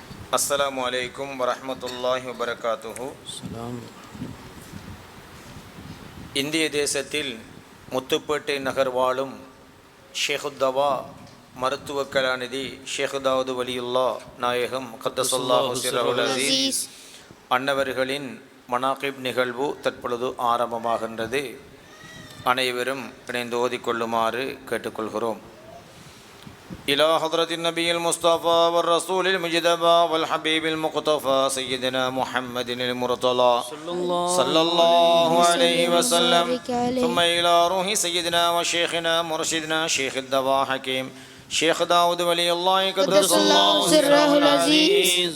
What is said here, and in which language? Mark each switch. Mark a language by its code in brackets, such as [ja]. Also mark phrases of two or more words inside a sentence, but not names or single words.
[ar] السلام عليكم ورحمة الله وبركاته. [ta] இந்திய தேசத்தில் முத்துப்பேட்டை நகர் வாழும் ஷேகுத்தவா மருத்துவ கலாநிதி ஷேகுதாவுது வலியுல்லா நாயகம் [ar] قدس الله سره العزيز [ta] அன்னவர்களின் மனாகிப் நிகழ்வு தற்பொழுது ஆரம்பமாகின்றது. அனைவரும் இணைந்து ஓதிக்கொள்ளுமாறு கேட்டுக்கொள்கிறோம். [ar] إلى حضرة النبي المصطفى والرسول المجتبى والحبيب المقتفى سيدنا محمد المرتضى صلى الله عليه وسلم، ثم إلى روح سيدنا وشيخنا مرشدنا شيخ الدواء حكيم شيخ داود ولي الله قدس الله سره العزيز.